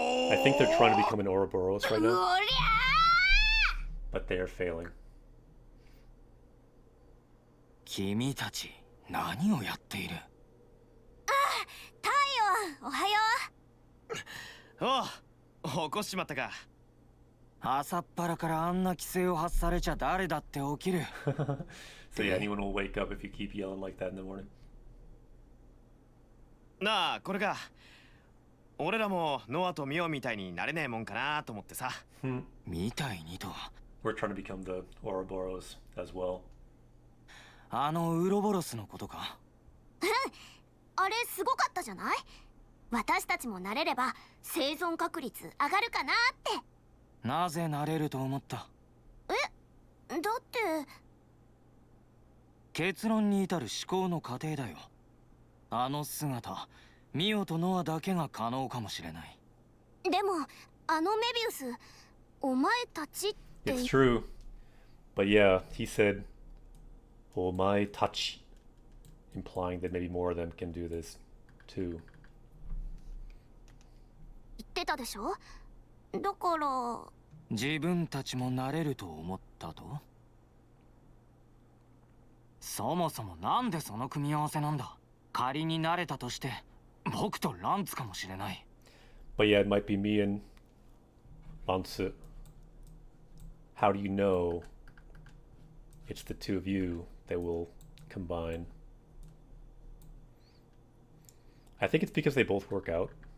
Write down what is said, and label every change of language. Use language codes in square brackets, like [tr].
[en] I think they're trying to become an Ouroboros right now. But they are failing. [ja] 君たち何をやっている？太陽、おはよおう、起こしちまったか。朝っぱらからあんな規制を発されちゃ誰だって起きる。 [en] So yeah, anyone will wake up if you keep yelling like that in the morning. [ja] なあ、これか。俺らもノアとミオみたいになれねえもんかなと思ってさ。みたいにと。 [en] We're trying to become the Ouroboros as well. [ja] あのウロボロスのことか。あれすごかったじゃない？私たちもなれれば生存確率上がるかなって。なぜなれると思った？だって結論に至る思考の過程だよ。あの姿、ミオとノアだけが可能かもしれない。でもあのメビウス、お前たちって。 [en] It's true. But yeah, he said, [ja] "Omae tachi," [en] implying that maybe more of them can do this too. [ja] 言ってたでしょ？だから自分たちもなれると思ったと？そもそもなんでその組み合わせなんだ？仮になれたとして僕とランツかもしれない。 [en] But yeah, it might be me and Lance. How do you know it's the two of you that will combine? I think it's because they both work out.